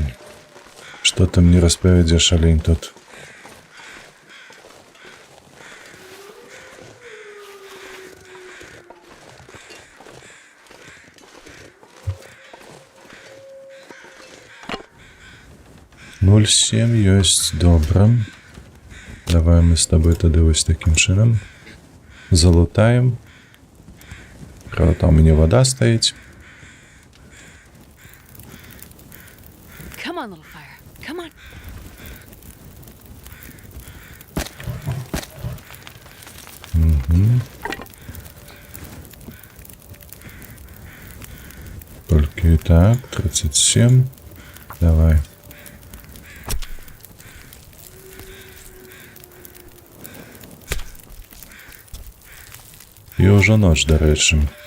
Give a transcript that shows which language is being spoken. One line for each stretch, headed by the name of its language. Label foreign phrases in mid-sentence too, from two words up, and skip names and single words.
Russian: Что ты мне распавядзеш, олень тут?
Belarusian: Ноль семь ёсць, добра.
Russian: Давай мы с тобой
Belarusian: тады вось таким чынам
Russian: залутаем. Правда, там у меня вода стоит.
English: Come on, little fire. Come on.
Russian: Только и так, 37. Давай. И уже ночь, до речи.